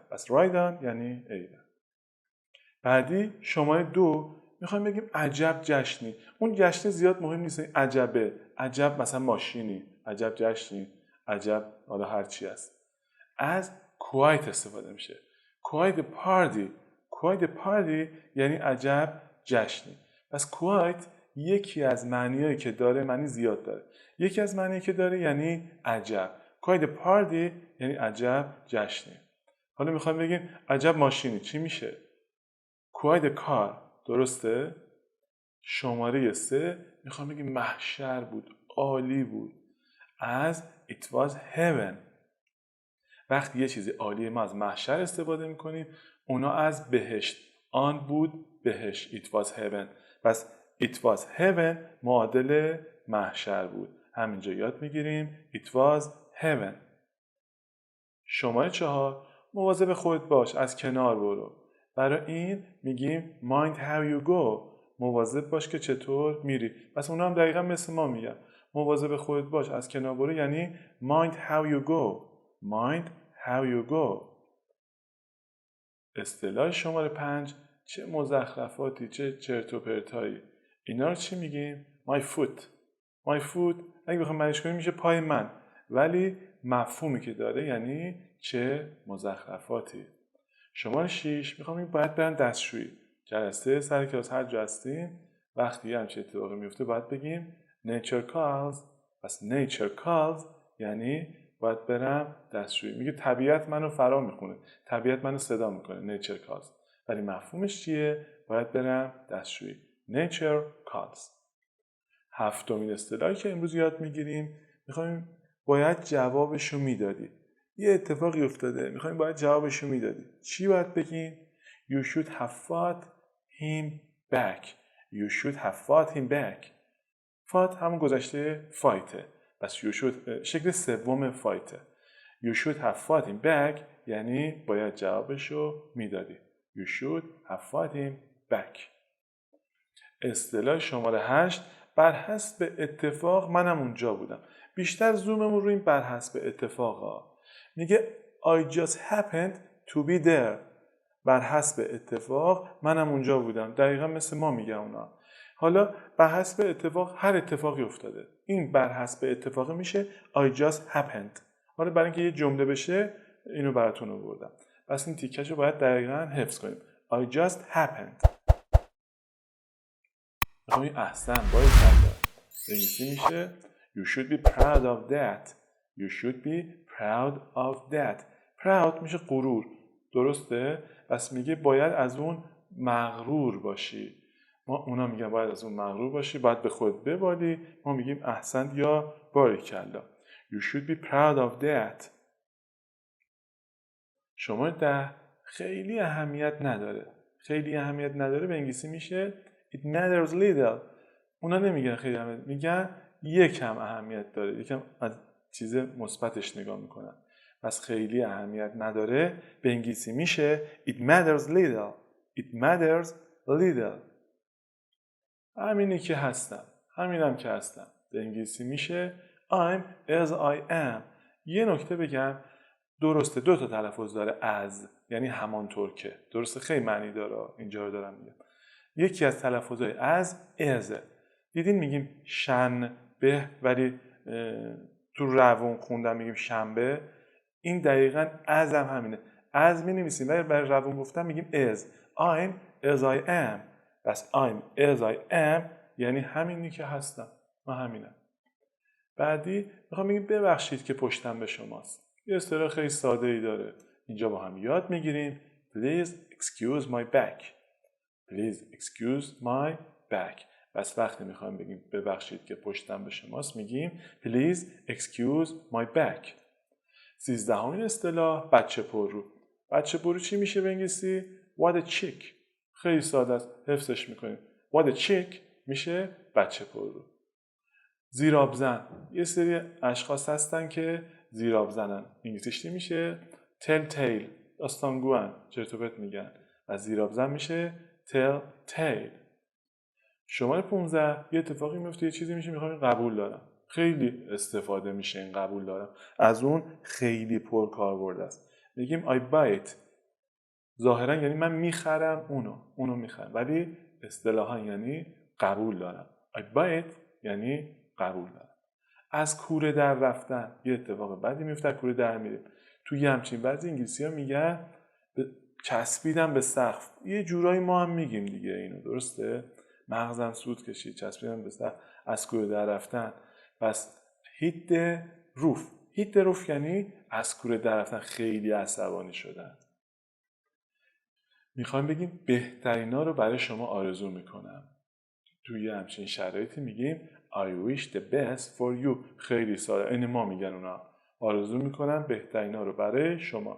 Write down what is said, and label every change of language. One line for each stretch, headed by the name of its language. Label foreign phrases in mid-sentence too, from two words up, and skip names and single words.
Persian: پس
English: ride on
Persian: یعنی ایول. بعدی شماره 2 میخوایم بگیم عجب جشنی. اون جشن زیاد مهم نیست. عجبه، عجب مثلا ماشینی، عجب جشنی، عجب حالا هر چی است. از quite استفاده میشه.
English: quite party
Persian: یعنی عجب جشنی. پس quite یکی از معنیایی که داره معنی زیاد داره. یکی از معنیایی که داره یعنی عجب.
English: quite party
Persian: یعنی عجب جشنی. حالا میخوایم بگیم عجب ماشینی چی میشه؟
English: quite car درسته؟
Persian: شماره 3 میخوام بگیم محشر بود، عالی بود.
English: از it was heaven.
Persian: وقتی یه چیزی عالیه ما از محشر استفاده میکنیم. اونا از بهشت. آن بود بهشت.
English: it was heaven.
Persian: پس
English: it was heaven
Persian: معادل محشر بود. همینجا یاد میگیریم
English: it was heaven.
Persian: شماره 4 مواظب خودت باش، از کنار برو. برای این میگیم
English: mind how you go.
Persian: مواظب باش که چطور میری. پس اونا هم دقیقا مثل ما میگن مواظب خودت باش، از کنار برو یعنی
English: mind how you go. mind how you go.
Persian: اصطلاح شماره 5 چه مزخرفاتی، چه چرت و پرتایی. اینا رو چی میگیم؟
English: my foot
Persian: اگه بخوام معنیش کنیم میشه پای من، ولی مفهومی که داره یعنی چه مزخرفاتی. شماره 6 میخوام این باید برن دستشویی. جلسه سر کلاس هر جا هستیم وقتی همچین اتفاقی میفته باید بگیم
English: nature calls.
Persian: پس
English: nature calls
Persian: یعنی باید برم دستشویی. میگه طبیعت منو فرا میخونه، طبیعت منو صدا میکنه
English: nature calls،
Persian: ولی مفهومش چیه؟ باید برم دستشویی.
English: nature calls.
Persian: 7مین اصطلاحی که امروز یاد میگیریم میخوایم باید جوابشو میدادی. یه اتفاقی افتاده میخوایم باید جوابشو میدادی. چی باید بگیم؟
English: You should have fought him back. You should have fought him back.
Persian: fought همون گذشته فایته. پس
English: you should
Persian: شکل سوم فایته.
English: You should have fought him back
Persian: یعنی باید جوابشو میدادی.
English: You should have fought him back.
Persian: اصطلاح شماره 8 بر حسب اتفاق منم اونجا بودم. بیشتر زوممون روی این بر حسب اتفاقا.
English: میگه I just happened to be there.
Persian: بر حسب اتفاق منم اونجا بودم. دقیقا مثل ما میگه اونا. حالا بر حسب اتفاق هر اتفاقی افتاده. این بر حسب اتفاق میشه
English: I just happened.
Persian: حالا برای اینکه یه جمله بشه اینو براتون آوردم. پس این تیکش رو باید دقیقا حفظ کنیم.
English: I just happened.
Persian: این احسن باید کرده. انگلیسی میشه
English: You should be proud of that. You should be proud of that.
Persian: Proud میشه غرور. درسته؟ پس میگه باید از اون مغرور باشی. ما اونا میگن باید از اون مغرور باشی، باید به خود ببالی. ما میگیم احسن یا باریکلا.
English: You should be proud of that.
Persian: شماره 10 خیلی اهمیت نداره. خیلی اهمیت نداره به انگلیسی میشه
English: It matters little.
Persian: اونا نمیگن خیلی اهمیت، میگن یکم اهمیت داره، یکم از چیز مثبتش نگاه میکنن. پس خیلی اهمیت نداره به انگلیسی میشه
English: It matters little. It matters little.
Persian: همینی که هستم، همینم که هستم. به انگلیسی میشه
English: I'm as I am.
Persian: یه نکته بگم، درسته 2 تا تلفظ داره از، یعنی همانطور که. درسته خیلی معنی داره، اینجا رو دارم میگم. یکی از تلفظهای از ازه. دیدین میگیم شنبه ولی تو روون خوندن میگیم شنبه. این دقیقاً از هم همینه. از می نویسیم ولی برای روون گفتن میگیم از.
English: I'm as I am. بس I'm as I am
Persian: یعنی همینی که هستم. من همینم. بعدی میخوام بگیم ببخشید که پشتم به شماست. یه اصطلاح خیلی ساده ای داره. اینجا با هم یاد میگیریم.
English: Please excuse my back. Please excuse my back.
Persian: بس وقتی میخوایم بگیم ببخشید که پشتم به شماست میگیم
English: Please excuse my back.
Persian: 13مین اصطلاح بچه پررو. بچه پررو چی میشه به انگلیسی؟
English: What a chick.
Persian: خیلی ساده است، حفظش میکنیم.
English: What a chick
Persian: میشه بچه پررو. زیراب زن. یه سری اشخاص هستن که زیراب زنن. انگلیسیش چی میشه؟
English: tell tale.
Persian: داستانگوان، چرت و پرت میگن. و زیراب زن میشه
English: tell tale.
Persian: شماره 15 یه اتفاقی میفته، یه چیزی میشه میخوام قبول دارم. خیلی استفاده میشه این قبول دارم. از اون خیلی پر کاربرد است.
English: میگیم I buy it.
Persian: ظاهرا یعنی من میخرم اونو میخرم، ولی اصطلاحا یعنی قبول دارم.
English: I buy it
Persian: یعنی قبول دارم. از کوره در رفتن یه اتفاق بدی میفته، کوره در میریم. توی همچین بعضی انگلیسی‌ها میگن چسبیدن به سقف. یه جورایی ما هم میگیم دیگه اینو، درسته؟ مغزم سود کشید، چسبیدن به سقف، از کوره در رفتن. پس
English: hit the roof. hit the roof
Persian: یعنی از کوره در رفتن، خیلی عصبانی شدن. میخوایم بگیم بهترینا رو برای شما آرزو میکنم. توی همچین شرایطی میگیم
English: I wish the best for you.
Persian: خیلی ساده، این ما میگن اونا. آرزو میکنم بهترینا رو برای شما.